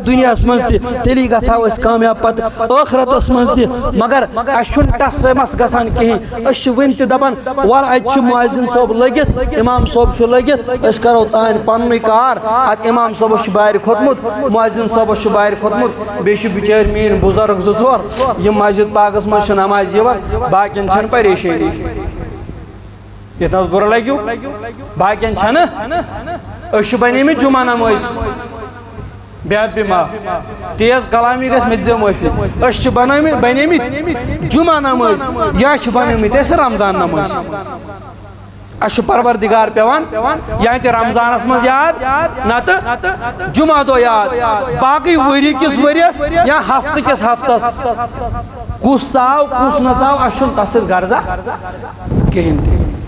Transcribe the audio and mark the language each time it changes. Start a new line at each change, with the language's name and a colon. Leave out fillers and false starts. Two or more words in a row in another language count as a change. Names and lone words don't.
Kashmiri: دُنیاہس منٛز تہِ تیلی گژھو أسۍ کامیاب پتہٕ ٲخرتس منٛز تہِ مگر اَسہِ چھُنہٕ ٹس مس گژھان کِہیٖنۍ أسۍ چھِ وُنہِ تہِ دپان وَلہٕ اَتہِ چھُ مُعزِن صٲب لٔگِتھ اِمام صٲب چھُ لٔگِتھ أسۍ کرو تانۍ پننُے کار اتہِ اِمام صٲبس چھُ بارِ کھوٚتمُت مُعزِن صٲبس چھُ بارِ کھوٚتمُت بیٚیہِ چھِ بِچٲرۍ میٲنۍ بُزرگ زٕ ژور یِم مسجد پاکس منٛز چھِ نمازِ یِوان باقین چھنہٕ پریشٲنی یتھ نہ حظ بُرٕ لگیو باقین چھنہٕ أسۍ چھِ بنیمٕتۍ جُمعہ نمٲزۍ بیاد بھی معاف تیز کلامی گژھِ مےٚ دِزیو معٲفی أسۍ چھِ بنیمٕتۍ جُمعہ نمٲزۍ یا چھِ بنیمٕتۍ أسۍ رمضان نمٲزۍ اَسہِ چھُ پروردِگار پیٚوان یا تہِ رمضانس منٛز یاد نتہٕ جُمعہ دۄہ یاد باقٕے ؤری کِس ؤرِیس یا ہفتہٕ کِس ہفتس کُس ژاو کُس نہ ژاو اَسہِ چھُنہٕ تتھ سۭتۍ غرضا کِہیٖنۍ تہِ